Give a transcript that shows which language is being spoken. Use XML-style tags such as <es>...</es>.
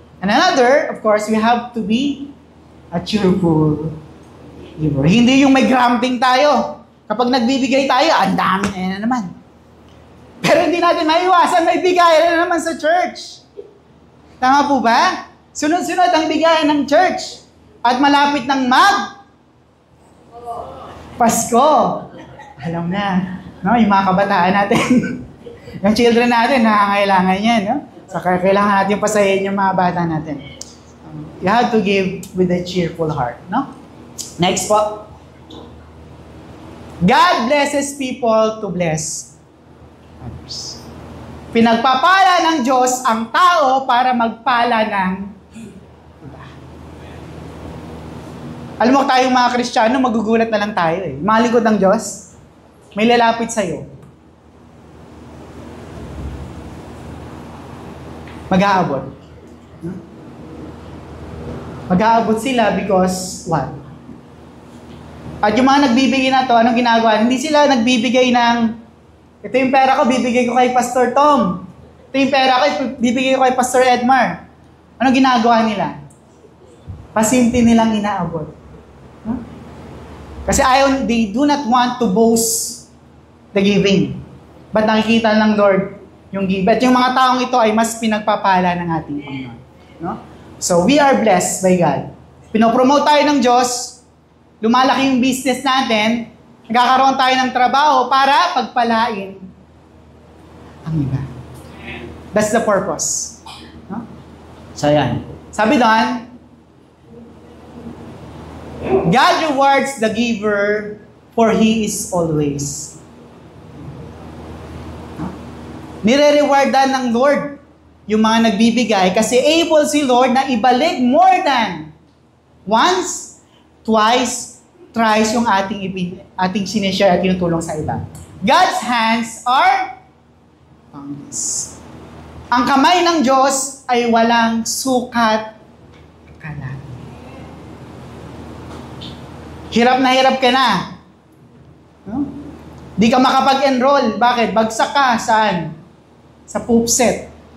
<en>And another, of course, we have to be a cheerful giver.</en> <tl>Hindi yung may gramping tayo. Kapag nagbibigay tayo, ang dami na naman. Pero hindi natin maiwasan, may bigay na naman sa church. Tama po ba? Sunod-sunod ang bigayan ng church. At malapit ng Pasko. Alam na. No? Yung mga kabataan natin. Yung children natin, nakakailangan yan. No? So, kailangan natin pasahin yung mga bata natin.</tl> <en>You have to give with a cheerful heart. No? Next po. God blesses people to bless others.</en> <tl>Pinagpapala ng Diyos ang tao para magpala ng iba. Alam mo, tayong mga Kristiyano, magugulat na lang tayo eh. Mga lingkod ng Diyos, may lalapit sa'yo. Mag-aabot. Mag-aabot sila</tl> <en>because what?</en> <tl>At yung mga nagbibigay na to, anong ginagawa? Hindi sila nagbibigay ng ito yung pera ko, bibigay ko kay Pastor Tom. Ito yung pera ko, bibigay ko kay Pastor Edmar. Ano ginagawa nila? Pasimple nilang inaabot. Huh? Kasi</tl> <en>they do not want to boast the giving. But</en> <tl>nakikita ng Lord yung give. At yung mga taong ito ay mas pinagpapala ng ating Panginoon. No?</tl> <en>So, we are blessed by God.</en> <tl>Pinopromote tayo ng Diyos, lumalaki yung business natin, nagkakaroon tayo ng trabaho para pagpalain ang iba.</tl> <en>That's the purpose. No? So, yan.</en> <tl>Sabi doon,</tl> <en>God rewards the giver for He is always.</en> <tl>Nire-rewardan ng Lord yung mga nagbibigay kasi able si Lord na ibalik</tl> <en>more than once, twice, thrice</en> <tl>yung ating sinishare at tinutulong sa iba.</tl> <en>God's hands are boundless.</en> <tl>Ang kamay ng Diyos ay walang sukat kalan. Hirap na hirap ka na. No? Di ka makapag-enroll. Bakit? Bagsak ka. Saan? Sa PUPSET.</tl>